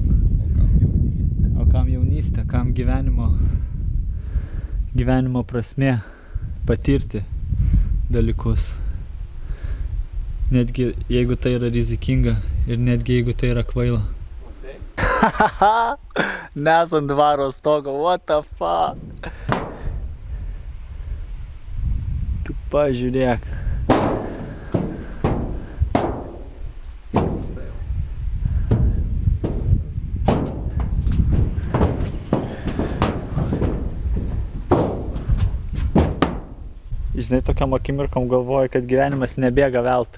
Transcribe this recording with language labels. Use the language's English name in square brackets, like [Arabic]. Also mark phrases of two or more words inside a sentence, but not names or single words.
[Lithuanian] O kam jaunystė, kam gyvenimo prasmė patirti dalykus. Netgi jeigu tai yra rizikinga ir netgi jeigu tai yra kvaila. Mes ant dvaro stogo, [English] what the fuck? [Lithuanian] Tu pažiūrėk. Žinai, tokiam akimirkom galvoju, kad gyvenimas nebėga veltui.